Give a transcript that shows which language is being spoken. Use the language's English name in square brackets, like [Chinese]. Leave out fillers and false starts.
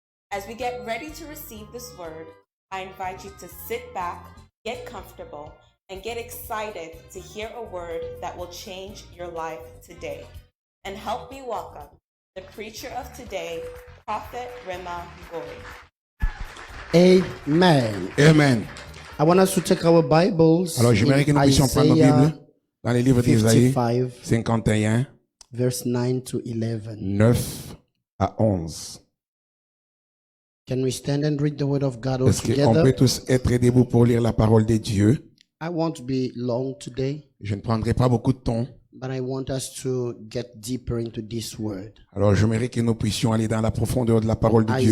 [English] As we get ready to receive this word, I invite you to sit back, get comfortable, and get excited to hear a word that will change your life today. And help me welcome the preacher of today, Prophet Rema Ngoi. Amen. Amen. I want us to take our Bibles. [French] Alors, j'aimerais que nous puissions prendre nos Bibles dans les livres d'Ésaïe 51, [English] verse 9 to 11. [French] 9 à 11. [English] Can we stand and read the word of God all [French] Est-ce qu'on [English] together? [French] peut tous être debout pour lire la parole de Dieu? [English] I won't be long today, [French] Je ne prendrai pas beaucoup de temps. [English] but I want us to get deeper into this word. [French] Alors, j'aimerais que nous puissions aller dans la profondeur de la parole de Dieu.